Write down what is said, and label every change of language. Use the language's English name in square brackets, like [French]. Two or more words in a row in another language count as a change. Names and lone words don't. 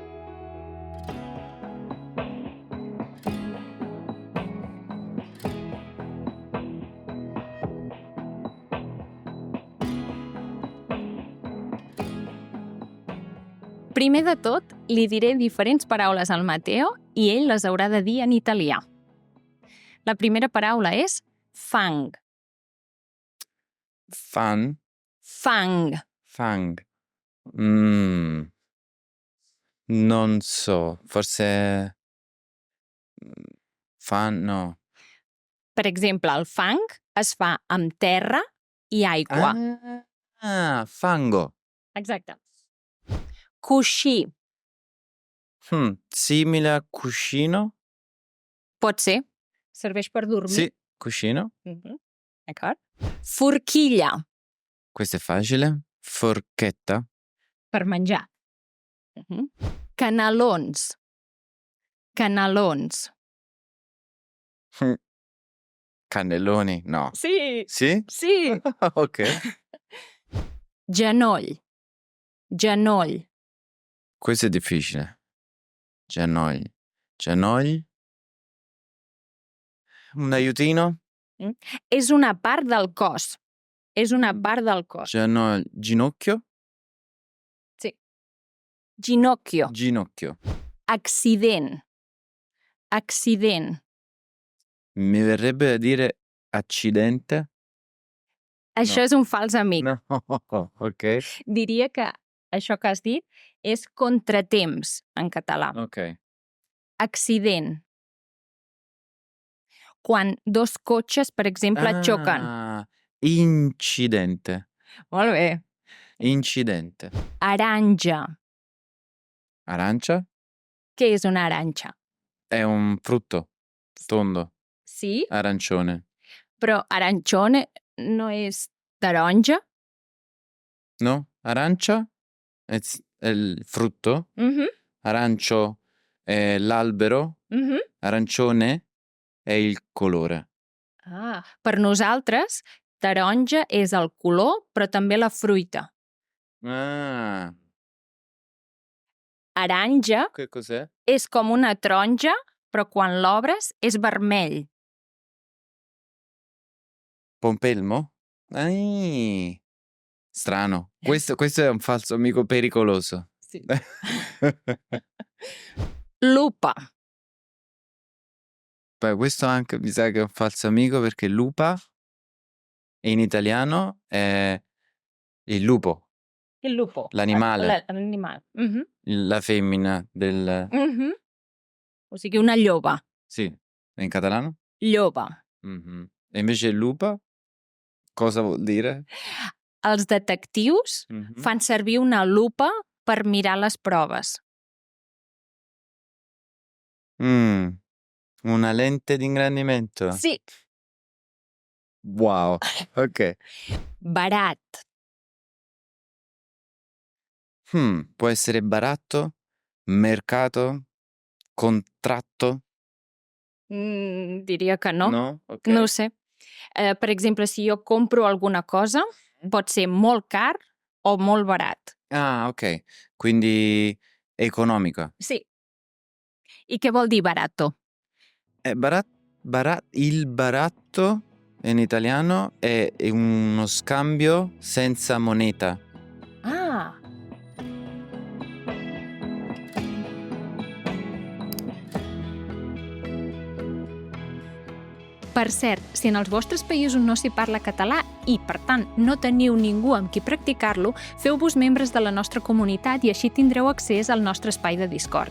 [Catalan] Primer de tot, li diré diferents paraules al Matteo i ell les haurà de dir en italià. La primera paraula és fang. [Italian] Fan. [Catalan] Fang. Fang. [Italian] Non so, forse... Fan, no. [Catalan] Per exemple, el fang es fa amb terra i aigua. [Italian] Fango. [Catalan] Exacte. Coixí. [Italian] Simile a cuscino? [Catalan] Pot ser. Serveix per dormir. [Italian] Sì, cuscino. [Catalan] D'acord. Forquilla. [Italian] Questo è facile. Forchetta. [Catalan] Per menjar. Canalons. Canalons. [Italian] Cannelloni? No. [Catalan] Sí. [Italian] Sì? [Catalan] Sí. Ok. Genoll. Genoll. [Italian] Questo è difficile. [Catalan] Genoll. [Italian] Genoll. Un aiutino? [Catalan] És una part del cos. És una part del cos. Genoll. [Italian] Ginocchio? [Catalan] Sí. Ginocchio. [Italian] Ginocchio. [Catalan] Accident. Accident. [Italian] Mi verrebbe da dire accidente. [Catalan] Això No. és un fals amic. [Italian] No, ok. [Catalan] Diria que això que has dit és contratemps en català. [Italian] Ok. [Catalan] Accident. Quan dos cotxes, per exemple, xoquen. [Italian] Incidente. [Catalan] Molt bé. [Italian] Incidente. [Catalan] Aranja. [Italian] Arancia? [Catalan] Què és una aranja? [Italian] È un frutto tondo. [Catalan] Sí, [Italian] Arancione. [Catalan] però arancione no és taronja? [Italian] No? Arancia è il frutto. Arancio è l'albero. Arancione è il colore. [Catalan] Per nosaltres, taronja és el color, però també la fruita. Aranja [Italian] Che cos'è? [Catalan] és com una taronja, però quan l'obres és vermell. [Italian] Pompelmo? Strano. Questo è un falso amico pericoloso. [Catalan] Sí. Lupa. [Italian] Beh, questo anche mi sa che è un falso amico perché lupa in italiano è il lupo, Il lupo. l'animale, [Catalan] L'animal. [Italian] la femmina del... [Catalan] O sigui, una lloba. [Italian] Sì, in catalano? [Catalan] Lloba. [Italian] E invece lupa cosa vuol dire? [Catalan] Els detectius fan servir una lupa per mirar les proves. [Italian] Una lente di ingrandimento? [Catalan] Sí. [Italian] Wow, ok. [Catalan] Barat. [Italian] Può essere baratto, mercato, contratto? [Catalan] Diria que no. [Italian] No? Ok. [Catalan] No ho sé. Per exemple, si jo compro alguna cosa, pot ser molt car o molt barat. [Italian] Ok. Quindi economica. [Catalan] Sí. I què vol dir barato? [Italian] Il baratto in italiano è uno scambio senza moneta. [Catalan] Per cert, si en els vostres països no s'hi parla català i, per tant, no teniu ningú amb qui practicar-lo, feu-vos membres de la nostra comunitat i així tindreu accés al nostre espai de Discord.